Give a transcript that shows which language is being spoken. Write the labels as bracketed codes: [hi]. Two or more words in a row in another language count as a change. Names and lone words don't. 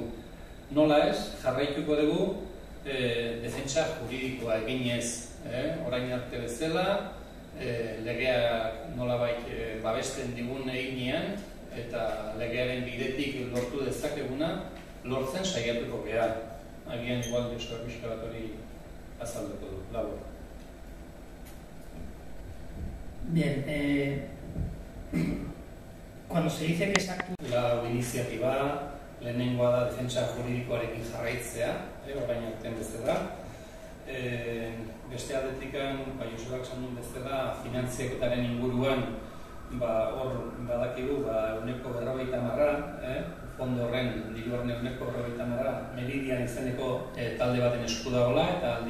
[eu] Nola ez, jarraituko dugu defentsa juridikoa eginez orain arte bezala, legeak nolabait babesten digun eginean eta legearen bidetik lortu dezakeguna lortzen saiatuko geha. Agian igual Joseba pixka bat hori azalduko du. [es] Labor. Bien, cuando se dice que se actúa... La iniciativa [eu] lehenengoa da defentsa juridikoarekin jarraitzea, orain artean bezala. Beste aldetikan, Josebak esan duen bezala, finanziaketaren inguruan hor badakigu 40%, fondo horren diruaren 40% Meridian izeneko talde baten esku dagoela, eta aldi